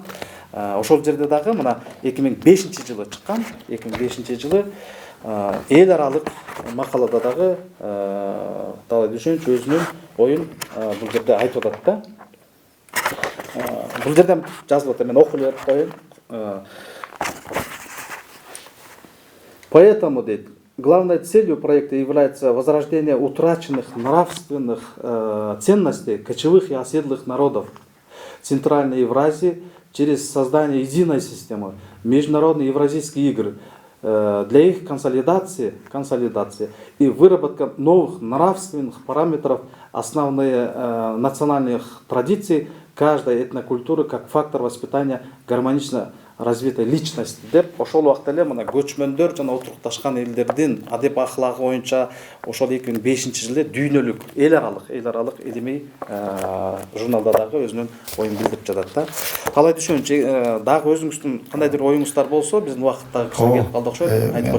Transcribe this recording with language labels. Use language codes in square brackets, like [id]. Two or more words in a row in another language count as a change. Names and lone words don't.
[ky] Ошол жерде дагы мына 2005-жылы чыккан. 2005-жылы эл аралык макалада дагы талай түшүнүч өзүнүн оюн бул жерде айтып атат да. Бул жерден жазылып атат, мен окуп берип коеюн. [ru] Поэтому, главной целью проекта является возрождение утраченных нравственных ценностей кочевых и оседлых народов Центральной Евразии через создание единой системы международных евразийских игр для их консолидации и выработка новых нравственных параметров, основные национальных традиций каждой этнокультуры как фактор воспитания гармонично развитой личности [ky] деп ошол убакта эле мына көчмөндөр жана отурукташкан элдердин адеп ахлагы боюнча ошол 2005-жылы дүйнөлүк эл аралык илимий журналда дагы өзүнүн оюн билдирип жатат да. Талай түшүнүч, дагы өзүңүздүн кандайдыр оюңуздар болсо, биздин убакытта келип калды окшойт.